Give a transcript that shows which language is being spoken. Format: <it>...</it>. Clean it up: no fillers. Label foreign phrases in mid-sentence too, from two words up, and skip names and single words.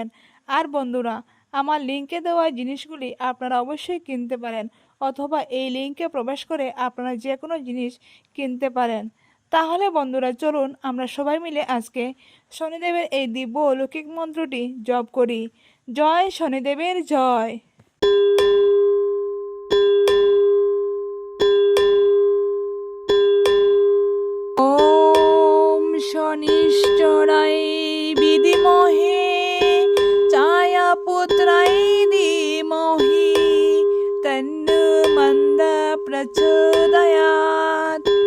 <bn>আর বন্ধুরা, আমার লিঙ্কে দেওয়া জিনিসগুলি আপনারা অবশ্যই কিনতে পারেন অথবা এই লিঙ্কে প্রবেশ করে আপনারা যে কোনো জিনিস কিনতে পারেন। তাহলে বন্ধুরা, চলুন আমরা সবাই মিলে আজকে শনিদেবের এই দিব্য অলৌকিক মন্ত্রটি জপ করি। জয় শনিদেবের জয়।</bn> <sa>ওম শনিশ্চরায় বিদ্মহে ছায়াপুত্রায় ধীমহি তন্নো মন্দা প্রচোদয়াৎ।</sa>